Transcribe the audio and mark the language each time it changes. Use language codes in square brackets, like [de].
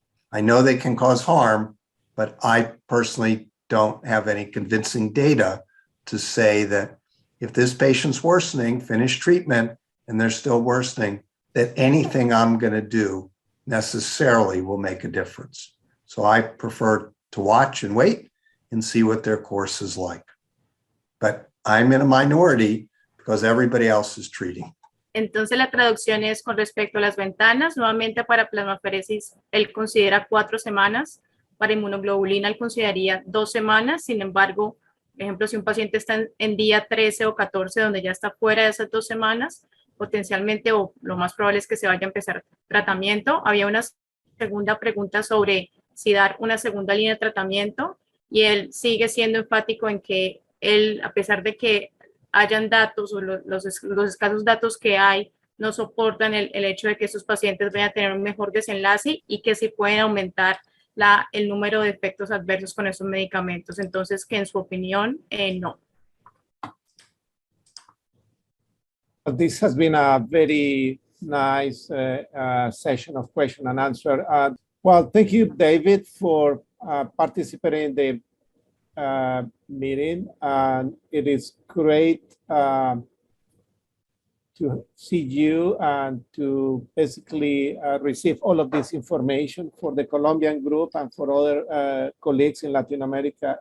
[en] I know they can cause harm, but I personally don't have any convincing data to say that if this patient's worsening, finish treatment, and they're still worsening, that anything I'm going to do necessarily will make a difference. So I prefer to watch and wait and see what their course is like. But I'm in a minority because everybody else is treating. [es] Entonces la traducción es con respecto a las ventanas. Nuevamente para plasmaferesis él considera 4 semanas. Para inmunoglobulina él consideraría 2 semanas. Sin embargo, por ejemplo, si un paciente está en día 13 o 14, donde ya está fuera de esas 2 semanas, potencialmente o lo más probable es que se vaya a empezar tratamiento. Había una segunda pregunta sobre si dar una segunda línea de tratamiento, y él sigue siendo enfático en que él, a pesar de que hayan datos o los escasos datos que hay, no soportan el hecho de que esos pacientes vayan a tener un mejor desenlace y que se pueden aumentar el número de efectos adversos con esos medicamentos. Entonces, que en su opinión, no. [en] This has been a very nice session of question and answer. Well, thank you, David, for participating in the meeting, and it is great to see you and to basically receive all of this information for the Colombian group and for other colleagues in Latin America.